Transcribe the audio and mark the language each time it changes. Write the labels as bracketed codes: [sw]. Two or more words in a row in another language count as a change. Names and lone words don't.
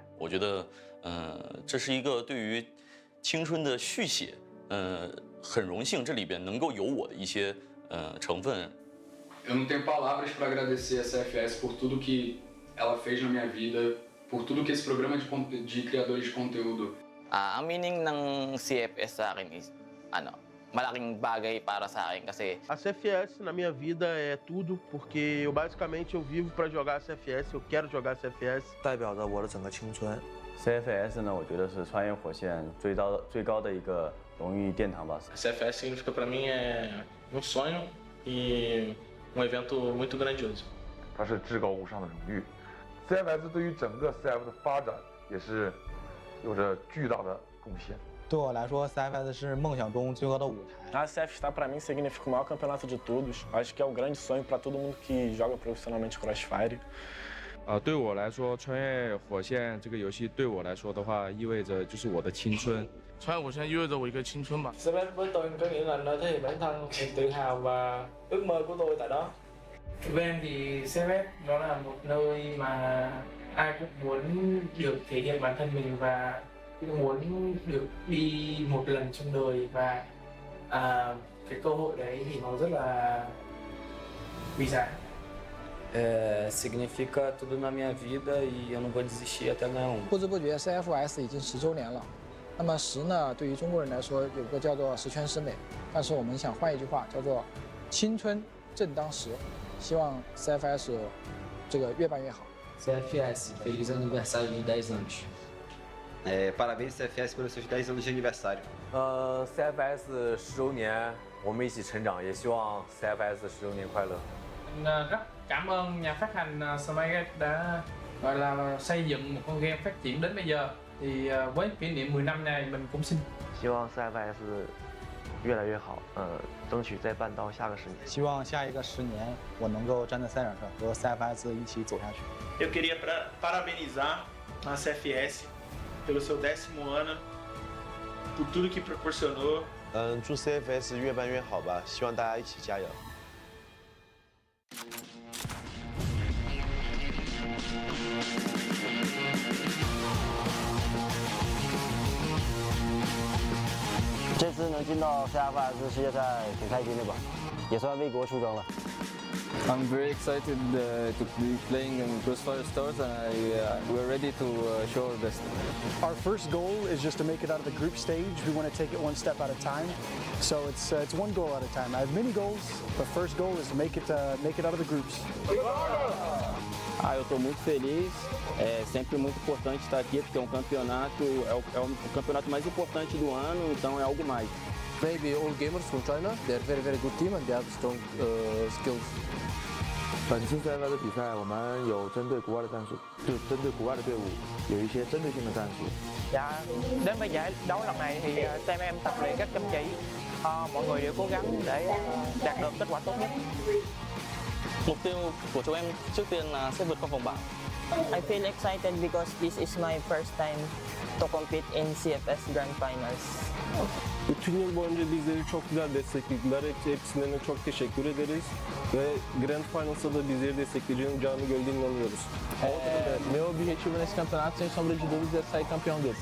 [zh] 我觉得，这是一个对于青春的续写，很荣幸这里边能够有我的一些成分。 [pt] Eu não tenho palavras para agradecer a CFS por tudo que ela fez na minha vida, por tudo que esse programa de criadores de conteúdo. [tl] Ang meaning ng CFS sa akin is, malaking bagay para sa akin kasi [pt] a CFS na minha vida é tudo, porque eu basicamente vivo para jogar a CFS, eu quero jogar a CFS. [zh] 代表着我的整个青春。 CFS 呢，我觉得是穿越火线最高的一个荣誉殿堂吧。 [pt] CFS significa para mim sonho e evento muito grandioso。 [zh] 它是至高无上的荣誉。CFS 对于整个 CF 的发展也是有着巨大的贡献。对我来说 ，CFS 是梦想中最高的舞台。 [pt] A CFS para mim significa o maior campeonato de todos. Acho que é o grande sonho para todo mundo que joga profissionalmente Crossfire. [zh] 对我来说，穿越火线这个游戏对我来说的话，意味着就是我的青春。穿越火線意味着我一個青春吧。 [vi] CFS với tôi có nghĩa là nơi thể hiện bản thân, niềm tự hào và ước mơ của tôi tại đó. Với em thì CFS nó là một nơi mà ai cũng muốn được thể hiện bản thân mình và cũng muốn được đi một lần trong đời và cái cơ hội đấy thì nó rất là quý giá. [pt] Significa tudo na minha vida e eu não vou desistir até ganhar um. [zh] 不知不觉 CFS 已经10周年了。那么十呢，对于中国人来说，有个叫做十全十美，但是我们想换一句话，叫做青春正当时。希望 CFS 这个越办越好。 [pt] CFS, feliz aniversário de 10 anos. Parabéns CFS pelos seus 10 anos de aniversário. [zh] CFS 10周年，我们一起成长，也希望 CFS 10周年快乐。 [vi] Rất cảm ơn nhà phát hành Smile đã gọi là xây dựng một con game phát triển đến bây giờ. Thì với kỷ niệm 10 năm này mình cũng xin. [zh] 希望 CFS 越来越好，争取再办到下个10年。希望下一个10年，我能够站在赛场上和 CFS 一起走下去。 [pt] Eu queria parabenizar a CFS pelo seu 10º ano, por tudo que proporcionou. [zh] 祝 CFS 越办越好吧，希望大家一起加油。这次能进到 CFS 世界赛挺开心的吧，也算为国出征了。 [en] I'm very excited to be playing in Crossfire Stars, and we're ready to show our best. Our first goal is just to make it out of the group stage. We want to take it one step at a time. So it's one goal at a time. I have many goals. The first goal is to make it out of the groups. [pt] Eu estou muito feliz. É sempre muito importante estar aqui porque é um campeonato, é o campeonato mais importante do ano, então é algo mais. [en] Maybe all gamers from China, they're very good team and they have strong skills. [zh] 本次 CFS 的比赛，我们有针对国外的战术，就针对国外的队伍有一些针对性的战术。 [vi] Dạ, đến với giải đấu lần này thì team em tập luyện rất chăm chỉ. Mọi người đều cố gắng để đạt được kết quả tốt nhất. Mục tiêu của chúng em trước tiên là sẽ vượt qua vòng bảng. [en] I feel excited because this is my first time to compete in CFS Grand Finals. [tr] Bütün yıl boyunca bizleri çok güzel desteklediler. Hepsine çok teşekkür ederiz. Ve Grand Finals'ta da bizleri destekleyeceğini canı gölde inanıyoruz. [pt] Meu objetivo nesse campeonato, sem sombra de dúvidas, é sair campeão dele.